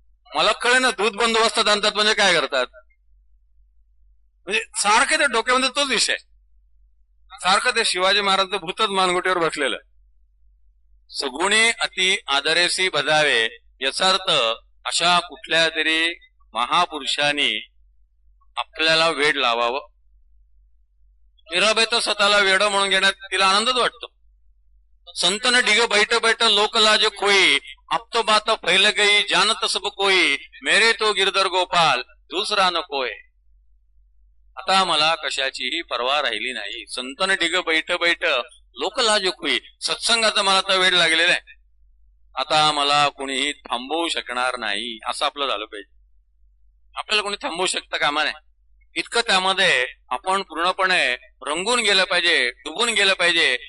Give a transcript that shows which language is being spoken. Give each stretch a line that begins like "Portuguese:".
Marathi: मला कळे ना, दूध बंदोबस्तात आणतात म्हणजे काय करतात, म्हणजे सारखे ते डोक्यामध्ये तोच विषय, सारखं ते शिवाजी महाराजांचं भूतच मानगुटीवर बसलेलं. सगुणी अति आदरेसी भजावे याचा अर्थ अशा कुठल्या तरी महापुरुषांनी आपल्याला वेड लावावं. मीराबाई तर स्वतःला वेड म्हणून घेण्यात तिला आनंदच वाटतो.
Hindi: संतन डिग बैठ बैठ लोक लाज खोई, अब तो बात फैल गई जानत सब कोई, मेरे तो गिरधर गोपाल
Marathi: दुसरा नकोय. आता मला कशाचीही पर्वा राहिली नाही.
Hindi: संतन डिग बैठ बैठ लोक लाज खोई,
Marathi: सत्संगाचा मला तर वेड लागलेला आहे. आता मला कोणीही थांबवू शकणार नाही, असं आपलं झालं पाहिजे. आपल्याला कोणी थांबवू शकतं कामा नाही, इतकं त्यामध्ये आपण पूर्णपणे रंगून गेलं पाहिजे, डुबून गेलं पाहिजे.